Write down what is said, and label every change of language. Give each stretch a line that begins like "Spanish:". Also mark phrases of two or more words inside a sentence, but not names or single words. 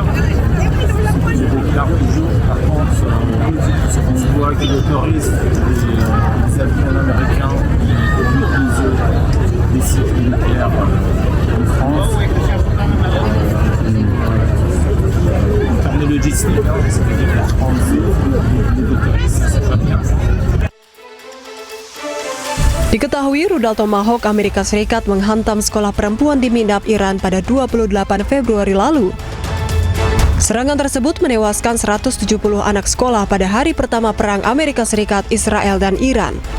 French: Ils déclarent toujours, par contre, on voit qu'ils autorisent les avions américains d'utiliser des sites militaires en France. En termes de logistique, c'est-à-dire la France, les autoristes, c'est pas bien.
Indonesian: Diketahui rudal Tomahawk Amerika Serikat menghantam sekolah perempuan di Minab, Iran pada 28 Februari lalu. Serangan tersebut menewaskan 170 anak sekolah pada hari pertama perang Amerika Serikat, Israel, dan Iran.